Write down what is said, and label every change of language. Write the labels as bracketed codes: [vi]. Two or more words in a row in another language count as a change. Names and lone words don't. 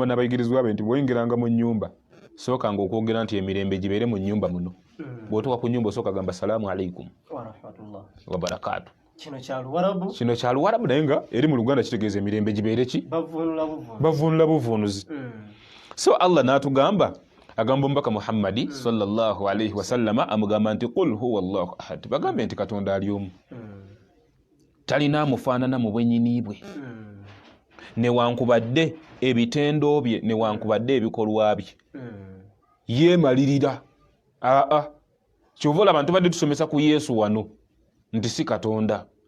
[lg] n'abayigirizwa be nti bw'oyingiranga mu nnyumba sookanga okwogera nti emirembe gibeere mu nnyumba muno bw'otuuka ku nnyumba osooka gamba [ar] السلام عليكم وبركاته [lg] kino kya Luwarabu naye nga eri mu Luganda kitegeeza emirembe gibeere ki bavunula buvunuzi so Allah n'atugamba agamba omubaka Muhammadi [ar] صلى الله عليه وسلم [lg] amugamba nti [ar] قل هو الله أحد [lg] bagambe nti Katonda ali omu talina amufaanana mu bwennyini bwe newankubadde ebitendo bye newankubadde ebikolwa bye yeemalirira kyova olaba ntubadde tusomesa ku Yesu wano nti si Katonda